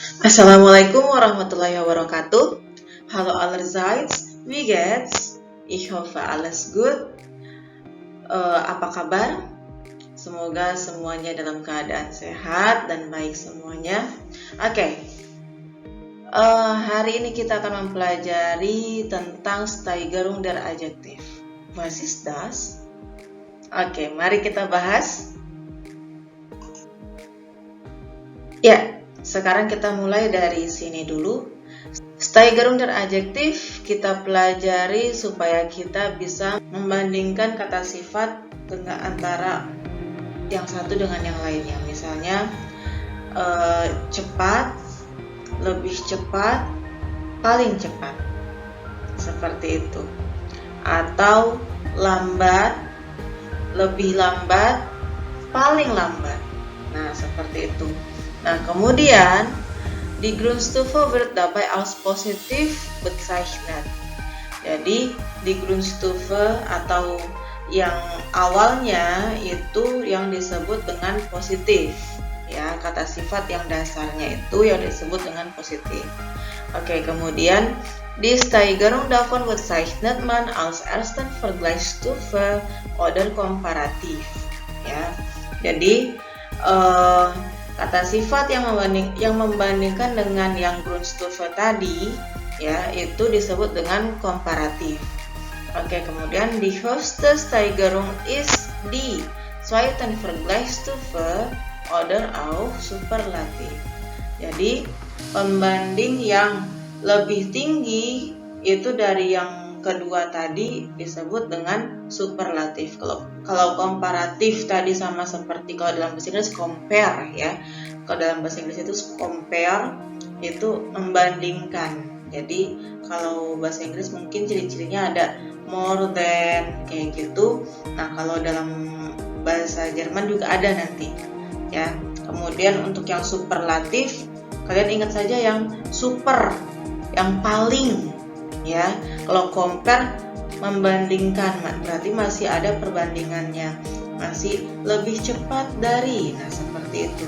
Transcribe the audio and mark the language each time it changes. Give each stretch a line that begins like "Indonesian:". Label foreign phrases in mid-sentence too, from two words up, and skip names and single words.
Arabic: السلام عليكم ورحمة الله وبركاته.
German: Hallo allerseits, wie geht's? Ich hoffe alles gut.
Indonesian: Apa kabar? Semoga semuanya dalam keadaan sehat dan baik semuanya. Oke. Hari ini kita akan mempelajari tentang
German: Steigerung der Adjektiv. Was ist das?
Indonesian: Oke, mari kita bahas. Ya. Sekarang kita mulai dari sini dulu.
German: Steigerung der Adjektiv
Indonesian: kita pelajari supaya kita bisa membandingkan kata sifat dengan antara yang satu dengan yang lainnya. Misalnya cepat, lebih cepat, paling cepat. Seperti itu. Atau lambat, lebih lambat, paling lambat. Nah, seperti itu. Nah, kemudian
German: die Grundstufe wird dabei als positiv bezeichnet.
Indonesian: Jadi,
German: die Grundstufe
Indonesian: atau yang awalnya itu yang disebut dengan positif. Ya, kata sifat yang dasarnya itu yang disebut dengan positif. Oke, kemudian
German: die Steigerung davon bezeichnet man als ersten Vergleichsstufe oder Komparativ.
Indonesian: Ya. Jadi, kata sifat yang membandingkan dengan yang Grundstufe tadi, ya, itu disebut dengan komparatif. Oke, kemudian
German: die höchste Steigerung ist die zweiten Vergleichsstufe oder auch Superlativ.
Indonesian: Jadi, pembanding yang lebih tinggi itu dari yang kedua tadi disebut dengan superlatif. Kalau komparatif tadi sama seperti kalau dalam bahasa Inggris compare, ya. Kalau dalam bahasa Inggris itu compare itu membandingkan. Jadi kalau bahasa Inggris mungkin ciri-cirinya ada
English: more than
Indonesian: kayak gitu. Nah, kalau dalam bahasa Jerman juga ada nanti, ya. Kemudian untuk yang superlatif, kalian ingat saja yang super, yang paling. Ya, kalau compare membandingkan, berarti masih ada perbandingannya, masih lebih cepat dari, nah seperti itu.